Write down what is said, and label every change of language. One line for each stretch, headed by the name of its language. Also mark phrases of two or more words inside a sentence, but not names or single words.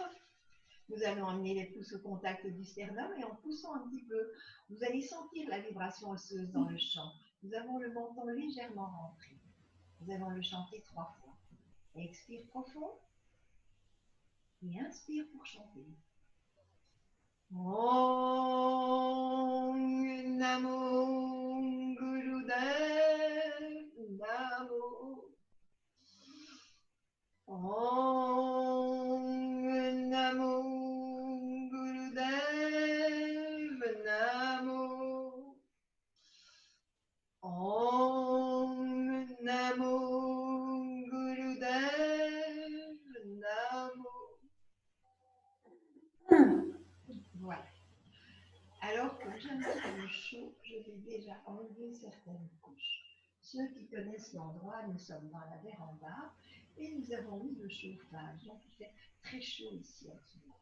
French: Nous allons amener les pouces au contact du sternum et en poussant un petit peu, vous allez sentir la vibration osseuse dans le chant. Nous avons le menton légèrement rentré. Nous allons le chanter 3 fois. Expire profond et inspire pour chanter.
Sanskrit: Om Namo Gurudev Namo. Om Namo Gurudev Namo. Om Namo Gurudev Namo.
French: Voilà. Alors, comme j'ai un petit peu chaud, je vais déjà enlever certaines couches. Ceux qui connaissent l'endroit, nous sommes dans la véranda et nous avons mis le chauffage. Donc, il fait très chaud ici en ce moment.